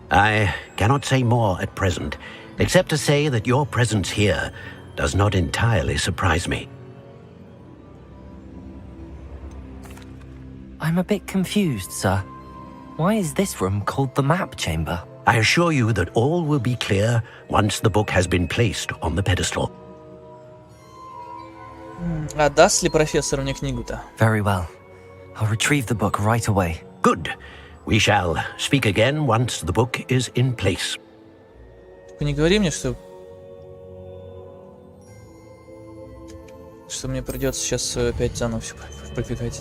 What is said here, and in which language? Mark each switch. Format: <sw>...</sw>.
<en>I cannot say more at present, except to say that your presence here does not entirely surprise me. I'm a bit confused, sir. Why is this room called the map chamber? I assure you that all will be clear once the book has been placed on the pedestal.</en> <ru>Отдаст ли профессор мне книгу-то?</ru> <en>Very well. I'll retrieve the book right away. Good. We shall speak again once the book is in place.</en> <ru>Только не говори мне, что мне придется сейчас опять заново все пробегать.</ru>